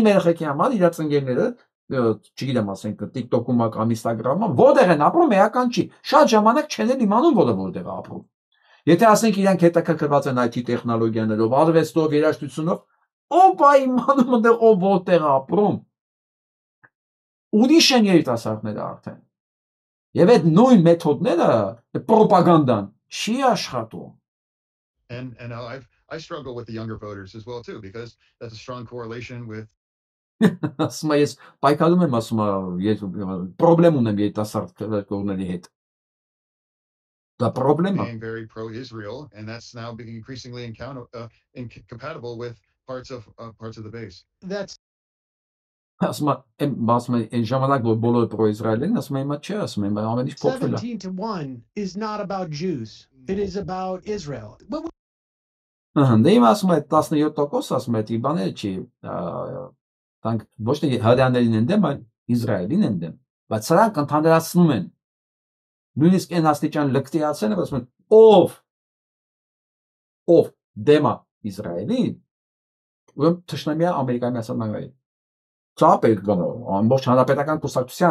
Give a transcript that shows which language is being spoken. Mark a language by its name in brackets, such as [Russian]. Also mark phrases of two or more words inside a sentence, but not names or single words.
[Armenian] իմ երեխեքի համար, իր ծնգերները, չգիտեմ, ասենք TikTok-ում կամ Instagram-ում, որտեղ են ապրում, էական չի, շատ ժամանակ չեն էլ իմանում, որտեղ է ապրում։ Եթե ասենք իրանք հետաքրքրված են IT տեխնոլոգիաներով, արվեստով, երաժշտությունով, ով է իմանում այնտեղ ով որտեղ ապրում։ Ուրիշ են երիտասարդները արդեն։ Եվ այդ նույն մեթոդները, պրոպագանդան չի աշխատում։ [English] And I struggle with the younger voters as well too, because that's a strong correlation with [Armenian] Ասում եմ ես պայքարում եմ, ասում եմ պրոբլեմ ունեմ երիտասարդ կողմերի հետ։ Դա պրոբլեմ է։ [English] Being very pro-Israel, and that's now being increasingly incompatible with parts of the base. That's [Armenian] Ասում եմ այն ժամանակ որ բոլորը պրո-իսրայել են, ասում եմ հիմա չէ, ասում եմ ամեն ինչ փոխվել է։ [English] 17-1 is not about Jews. It is about Israel. [Armenian] Դե իմ ասում եմ 17% ասում եմ դի բաները չի, տանք ոչ թե հրեաներին են դեմ, այլ Իսրայելին են դեմ, բայց սրանք ընդհանրացնում են նույնիսկ այն աստիճան լկտիացել են, ասում են ով դեմա Իսրայելին, ուրեմն թշնամիա Ամերիկայի Միացյալ Նահանգների։ Ծապել գնով ամբողջ հանրապետական կուսակցության